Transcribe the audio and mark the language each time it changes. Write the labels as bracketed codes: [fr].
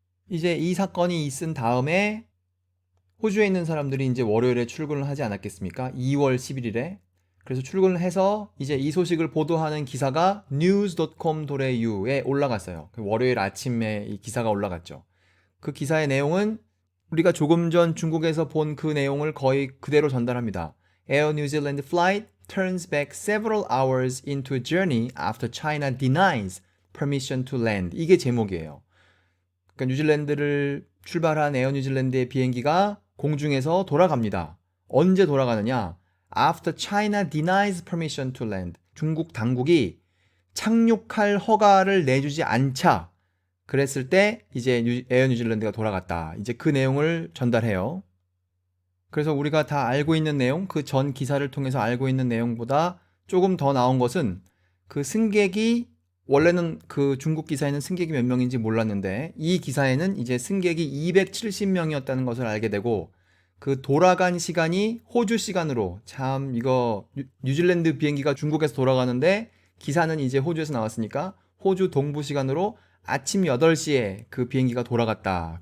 [ko] 이제 이 사건이 있은 다음에 호주에 있는 사람들이 이제 월요일에 출근을 하지 않았겠습니까? 2월 11일에. 그래서 출근을 해서 이제 이 소식을 보도하는 기사가 news.com.au에 올라갔어요. 월요일 아침에 이 기사가 올라갔죠. 그 기사의 내용은 우리가 조금 전 중국에서 본 그 내용을 거의 그대로 전달합니다. [en] Air New Zealand flight turns back several hours into a journey after China denies permission to land. [ko] 이게 제목이에요. 그러니까 뉴질랜드를 출발한 에어 뉴질랜드의 비행기가 공중에서 돌아갑니다. 언제 돌아가느냐? [en] After China denies permission to land. [ko] 중국 당국이 착륙할 허가를 내주지 않자 그랬을 때 이제 에어 뉴질랜드가 돌아갔다. 이제 그 내용을 전달해요. 그래서 우리가 다 알고 있는 내용, 그 전 기사를 통해서 알고 있는 내용보다 조금 더 나온 것은 그 승객이 원래는 그 중국 기사에는 승객이 몇 명인지 몰랐는데 이 기사에는 이제 승객이 270명이었다는 것을 알게 되고 그 돌아간 시간이 호주 시간으로 참 이거 뉴질랜드 비행기가 중국에서 돌아가는데 기사는 이제 호주에서 나왔으니까 호주 동부 시간으로 아침 8시에 그 비행기가 돌아갔다.